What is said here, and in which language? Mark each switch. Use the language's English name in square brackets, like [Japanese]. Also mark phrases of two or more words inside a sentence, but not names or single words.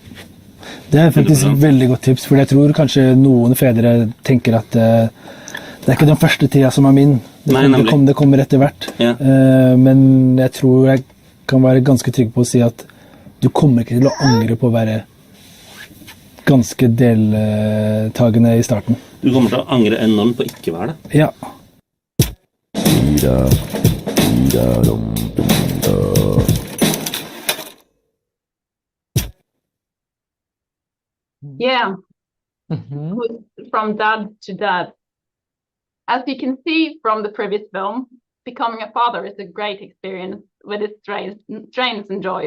[Norwegian] Det faktisk et veldig godt tips, for jeg tror kanskje noen fedre tenker at det ikke den første tida som min. Det kommer etter hvert. Men jeg tror jeg kan være ganske trygg på å si at du kommer ikke til å angre på å være ganske deltagende i starten. Du kommer til å angre enormt på ikke være det. Ja. [English] Yeah. From dad to dad. As you can see from the previous film, becoming a father is a great experience with its strains and joys.